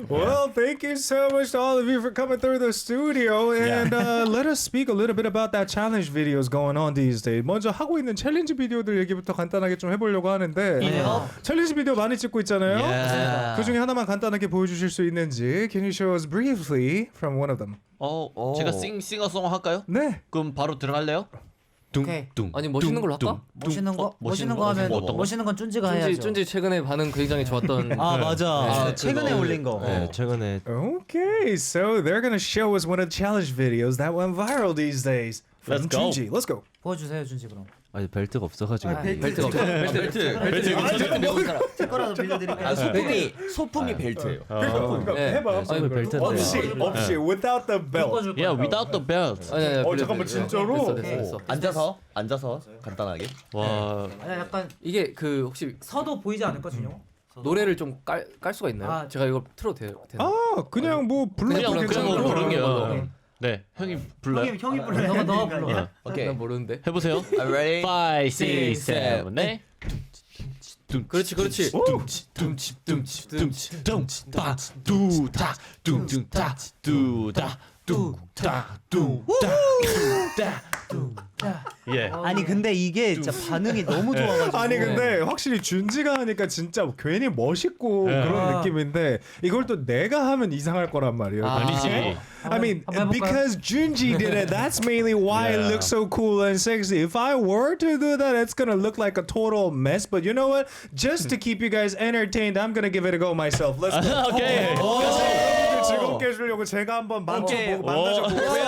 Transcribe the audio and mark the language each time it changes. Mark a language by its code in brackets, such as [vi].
[en] Well, thank you so much to all of you for coming through the studio and let us speak a little bit about that challenge videos going on these days. [ko] 먼저 하고 있는 챌린지 비디오들 얘기부터 간단하게 좀 해보려고 하는데 챌린지 비디오 많이 찍고 있잖아요. [en] Yeah. [ko] 그 중에 하나만 간단하게 보여주실 수 있는지 [en] Can you show us briefly from one of them? [ko] 제가 싱어송 할까요? 네. 그럼 바로 들어갈래요? 오케이. 아니 멋있는 걸로 할까? 멋있는 거? 멋있는 거 하면 어떤 거? 멋있는 건 쭌지가 해야죠. 쭌지 최근에 반응 굉장히 좋았던. 아, 맞아. 네, 최근에 그거. 올린 거. 네, 최근에 [en] Okay, so they're gonna show us one of the challenge videos that went viral these days. From Let's go. Junji. Let's go. [ko] 보여주세요, 쭌지 그럼. 아니 벨트가 없어가지고. 벨트가 없어. 벨트 메고 살아. 제 거라도 빌려드릴게요. 아, 소품이 벨트예요. 네. 해봐. 아니, 벨트. 없이 [en] without the belt. Yeah, without the belt. [ko] 아니, 잠깐만, 진짜로? 됐어. 앉아서 간단하게. 와, 아니 약간 이게 그 혹시 서도 보이지 않을거든요. 노래를 좀 깔 수가 있나요? 아. 제가 이거 틀어도 되나? 아, 그냥 뭐 불러도 그냥 괜찮고. 부르는 게. 오케이. 네, 형이 불러요. 형이 불러. 너가 불러. 오케이. 난 모르는데. 해보세요. [en] I'm ready. 5, 6, 7, 8. [ko] 그렇지. 둥다 두다 둥다 두다 둥다 두다. 예. 아니 근데 이게 진짜 반응이 너무 좋아가지고. 아니 근데 확실히 준지가 하니까 진짜 괜히 멋있고 그런 느낌인데 이걸 또 내가 하면 이상할 거란 말이에요. 아니지. [en] I mean, [ko] 한번 해볼까요? [en] because Junji did it, that's mainly why it Yeah. looks so cool and sexy. If I were to do that, it's gonna look like a total mess. But you know what? Just to keep you guys entertained, I'm gonna give it a go myself. Let's go. [ko] 오케이. 여러분들 즐겁게 해주려고 제가 한번 만져보고 만나줘보고